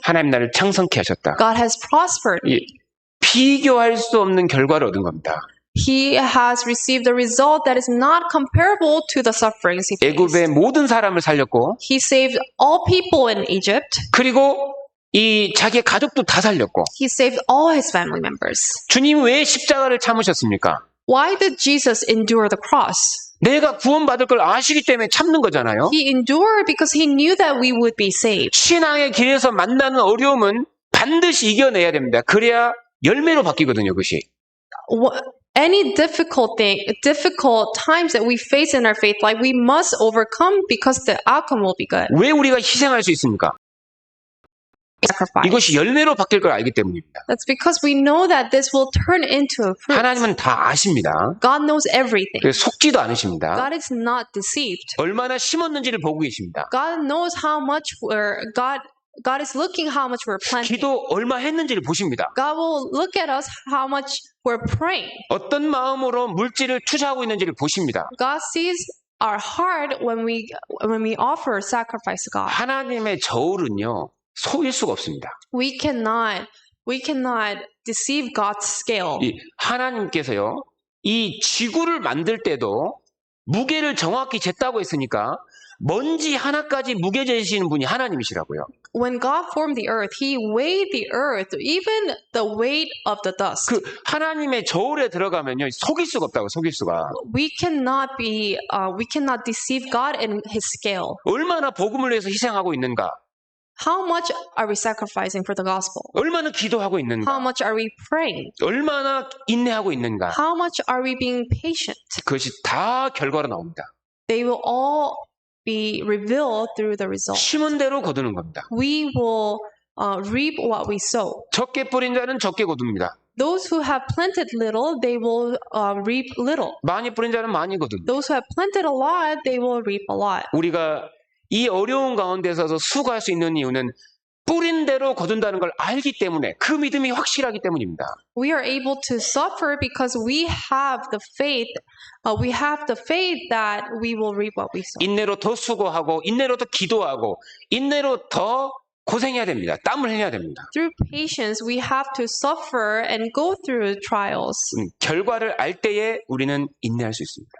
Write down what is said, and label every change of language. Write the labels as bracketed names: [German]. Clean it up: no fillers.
[Korean] 하나님 나를 창성케 하셨다. [English] God has prospered me. [Korean] 비교할 수 없는 결과를 얻은 겁니다. [English] He has received a result that is not comparable to the sufferings he faced. [Korean] 애굽의 모든 사람을 살렸고, [English] He saved all people in Egypt. [Korean] 그리고 이 자기의 가족도 다 살렸고, [English] He saved all his family members. [Korean] 주님 왜 십자가를 참으셨습니까? [English] Why did Jesus endure the cross? [Korean] 내가 구원받을 걸 아시기 때문에 참는 거잖아요. [English] He endured because he knew that we would be saved. [Korean] 신앙의 길에서 만나는 어려움은 반드시 이겨내야 됩니다. 그래야 열매로 바뀌거든요, 그것이. [English] Any difficult times that we face in our faith life, we must overcome because the outcome will be good. [Korean] 왜 우리가 희생할 수 있습니까? [English] Sacrifice. [Korean] 이것이 열매로 바뀔 걸 알기 때문입니다. [English] That's because we know that this will turn into a fruit. [Korean] 하나님은 다 아십니다. [English] God knows everything. [Korean] 그래서 속지도 않으십니다. [English] God is not deceived. [Korean] 얼마나 심었는지를 보고 계십니다. [English] God knows how much God is looking how much we're planting. [Korean] 기도 얼마 했는지를 보십니다. [English] God will look at us how much we're praying. [Korean] 어떤 마음으로 물질을 투자하고 있는지를 보십니다. [English] God sees our heart when we offer sacrifice to God. [Korean] 하나님의 저울은요, 속일 수가 없습니다. [English] We cannot deceive God's scale. [Korean] 이 하나님께서요, 이 지구를 만들 때도 무게를 정확히 쟀다고 했으니까 먼지 하나까지 무게 재시는 분이 하나님이시라고요. [English] When God formed the earth, He weighed the earth, even the weight of the dust. [Korean] 그 하나님의 저울에 들어가면요, 속일 수가 없다고, 속일 수가. [English] We cannot deceive God in His scale. [Korean] 얼마나 복음을 위해서 희생하고 있는가? [English] How much are we sacrificing for the gospel? [Korean] 얼마나 기도하고 [English] How [Korean] 있는가? [English] much are we praying? [Korean] 얼마나 인내하고 있는가? [English] How much are we being patient? [Korean] 그것이 다 결과로 나옵니다. [English] They will all be revealed through the result. [Korean] 심은 대로 거두는 겁니다. [English] We will reap what we sow. [Korean] 적게 뿌린 자는 적게 거둡니다. [English] Those who have planted little, they will reap little. [Korean] 많이 뿌린 자는 많이 거둡니다. [English] Those who have planted a lot, they will reap a lot. [Korean] 우리가 이 어려운 가운데서도 수고할 수 있는 이유는 뿌린 대로 거둔다는 걸 알기 때문에, 그 믿음이 확실하기 때문입니다. [English] We are able to suffer because we have the faith. We have the faith that we will reap what we sow. [Korean] 인내로 더 수고하고, 인내로 더 기도하고, 인내로 더 고생해야 됩니다. 땀을 흘려야 됩니다. [English] Through patience, we have to suffer and go through trials. [Korean] 결과를 알 때에 우리는 인내할 수 있습니다.